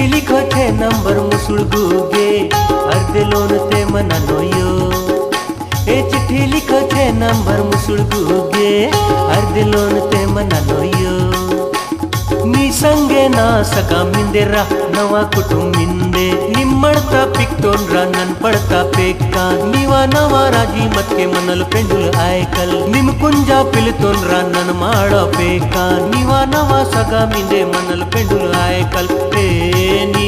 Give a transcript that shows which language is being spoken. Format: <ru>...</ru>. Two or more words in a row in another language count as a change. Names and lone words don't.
<hi>लिखो थे</hi> <gon>नंबर मुसुड़गूगे अर्दलोन ते मना नोयो</gon> <hi>ए चिट्ठी लिखो थे</hi> <gon>नंबर मुसुड़गूगे अर्दलोन ते मना नोयो नी संगे ना सगा मिंदेरा नवा कुटुंबिंदे निम्मड़ता पिक्तोन्रा नन पड़ता पेक्का नीवा नवा राजी मत्के मनल पेंडुल आयकल निम कुंजा पिलतोन्रा नन माड़ा पेक्का नीवा नवा सगा मिंदे मनल पेंडुल आयकल</gon>